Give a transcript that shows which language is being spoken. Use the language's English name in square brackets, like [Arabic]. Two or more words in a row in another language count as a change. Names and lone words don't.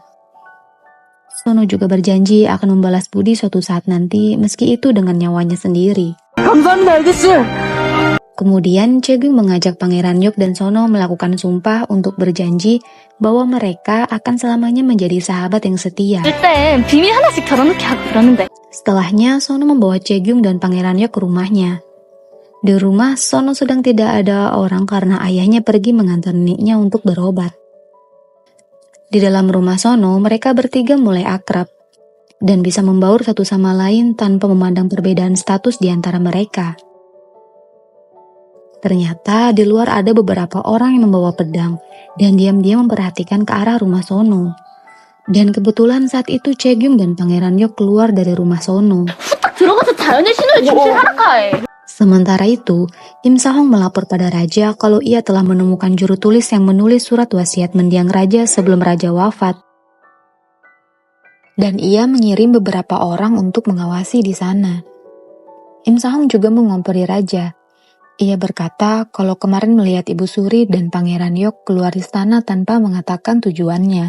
[Indonesian] Sono juga berjanji akan membalas budi suatu saat nanti, meski itu dengan nyawanya sendiri. Kemudian Chaegyung mengajak Pangeran Yok dan Sono melakukan sumpah untuk berjanji bahwa mereka akan selamanya menjadi sahabat yang setia. [Korean] 일단 비밀 하나씩 덜어놓게 하고 그러는데. [Indonesian] Setelahnya, Sono membawa Chaegyung dan Pangeran Yok ke rumahnya. Di rumah, Sono sedang tidak ada orang karena ayahnya pergi mengantar neneknya untuk berobat. Di dalam rumah Sono, mereka bertiga mulai akrab dan bisa membaur satu sama lain tanpa memandang perbedaan status di antara mereka. Ternyata di luar ada beberapa orang yang membawa pedang dan diam-diam memperhatikan ke arah rumah Sono. Dan kebetulan saat itu Chaegyung dan Pangeran Yok keluar dari rumah Sono. [Korean] 딱 들어가서 자연의 신호를 중시하라까 해. [Indonesian] Sementara itu, Im Sahong melapor pada raja kalau ia telah menemukan juru tulis yang menulis surat wasiat mendiang raja sebelum raja wafat. Dan ia mengirim beberapa orang untuk mengawasi di sana. Im Sahong juga mengompori raja. Ia berkata kalau kemarin melihat Ibu Suri dan Pangeran Yok keluar istana tanpa mengatakan tujuannya.